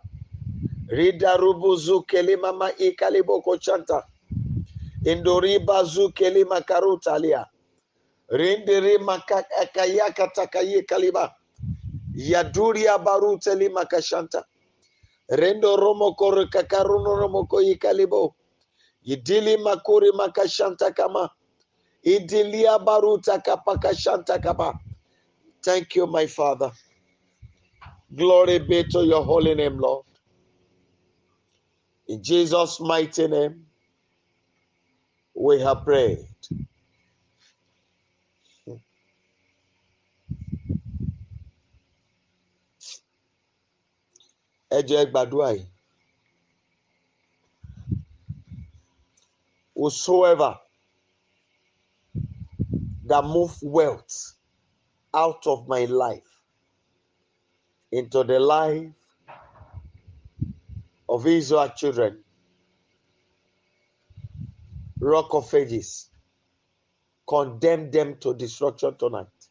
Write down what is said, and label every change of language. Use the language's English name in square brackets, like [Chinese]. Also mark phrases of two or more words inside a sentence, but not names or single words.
[English] Rida rubuzu kelima ma ikalibo kochanta. Indori bazu kelima karuta lia. Rindiri makakayaka takaye kaliba. Yaduria baruta lima kashanta. Rendo romo kore kakaruno romo koyi kalibo. Idili makuri makashanta kama. Idilia baruta kapakashanta kama. Thank you, my Father. Glory be to your holy name, Lord. In Jesus' mighty name, we have prayed. [Yoruba] Ẹ jẹ́ gbàdúrà yìí. [English] Whosoever that move wealth out of my life into the life of Israel children, Rock of Ages, condemn them to destruction tonight.